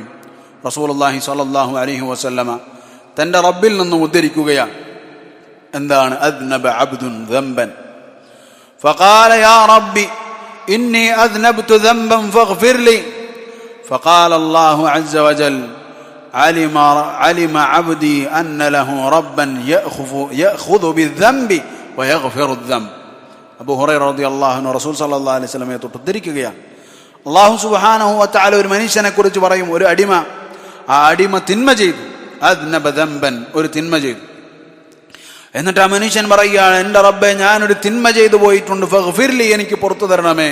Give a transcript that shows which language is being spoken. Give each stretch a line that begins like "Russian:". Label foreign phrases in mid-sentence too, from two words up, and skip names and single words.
Arabic: رسول الله صلى الله عليه وسلم
Malayalam: തൻ്റെ റബ്ബിൽ നിന്നും ഉദ്ധരിക്കുകയാണ്.
Arabic: എന്താണ്? أذنب عبد ذنبا فقال يا رب إني أذنبت ذنبا فاغفر لي فقال الله عز وجل علم عبدي أن له ربا يأخذ بالذنب ويغفر الذنب.
Malayalam: അബൂ ഹുറൈറ
Arabic: رضي الله عنه رسول صلى الله عليه وسلم
Malayalam: തൊട്ട് ഉദ്ധരിക്കുകയാണ്.
Arabic: الله سبحانه وتعالى
Malayalam: ഒരു മനുഷ്യനെ കുറിച്ച് പറയും, ഒരു അടിമ, ആ അടിമ തിന്മ ചെയ്തു.
Arabic: أذنب ذنبا,
Malayalam: ഒരു തിന്മ ചെയ്തു. എന്നിട്ട് ആ മനുഷ്യൻ പറയുകയാണ്, എൻ്റെ റബ്ബേ, ഞാനൊരു തിന്മ ചെയ്തു പോയിട്ടുണ്ട്,
Arabic: فاغفر لي,
Malayalam: എനിക്ക് പുറത്തു തരണമേ.